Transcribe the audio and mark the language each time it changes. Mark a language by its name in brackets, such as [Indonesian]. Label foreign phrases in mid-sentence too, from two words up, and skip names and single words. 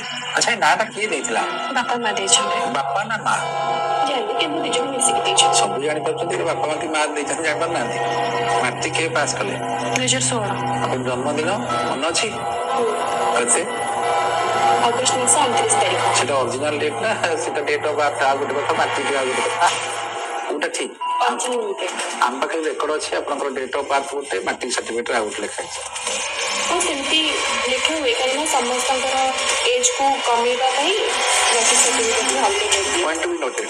[Odia] ଆଚ୍ଛା ଏ ନାଁଟା କିଏ ଦେଇଥିଲା? ବାପା ମା ଦେଇଛନ୍ତି। ବାପା ନା ମା? ଜାଣିନି, କିନ୍ତୁ ଦି ଜଣ ମିଶିକି ଦେଇଛନ୍ତି। ସବୁ ଜାଣିପାରୁଛନ୍ତି କି ବାପା ମା କି ମା ଦେଇଛନ୍ତି ଜାଣିପାରୁନାହାନ୍ତି? ମାଟ୍ରିକ କେବେ ପାସ୍ କଲେ? 2016 ଆପଣ ଜନ୍ମଦିନ ମନେ ଅଛି? କେତେ? ଅଗଷ୍ଟ ମାସ 29 ତାରିଖ। সেটা [English] original date [Odia] ନା, ସେଟା [English] date of birth [Odia] ଆଉ ଗୋଟେ କଥା, ମାଟ୍ରିକ ଆଉ ଗୋଟେ କଥା, କୋଉଟା ଠିକ? ଆମ ପାଖରେ ରେକର୍ଡ ଅଛି ଆପଣଙ୍କର [English] date of birth [Odia] ଗୋଟେ, [English] matric certificate [Odia] ଆଉ ଗୋଟେ ଲେଖା ହେଇଛି। ହଁ ସେମିତି ଲେଖା ହୁଏ, କାହିଁକିନା ସମସ୍ତଙ୍କର ଏଜକୁ କମେଇବା ପାଇଁ [English] matric certificate [Odia] ଅଲଗା ଦିଅନ୍ତି। [English] point be noted.